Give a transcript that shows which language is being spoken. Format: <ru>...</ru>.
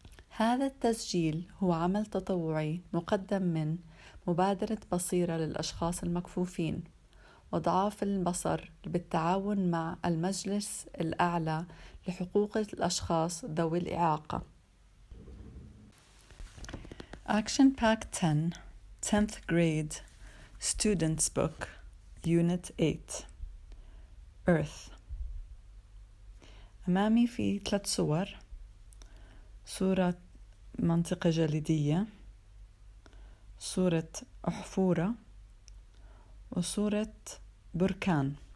<ar>هذا التسجيل هو عمل تطوعي مقدم من مبادرة بصيرة للأشخاص المكفوفين وضعاف البصر بالتعاون مع المجلس الأعلى لحقوق الأشخاص ذوي الإعاقة.</ar> <en>Action Pack 10 10th Grade Students Book Unit 8 Earth.</en> <ar>أمامي في 3 صور: صورة منطقة جليدية، صورة أحفورة، وصورة بركان.</ar>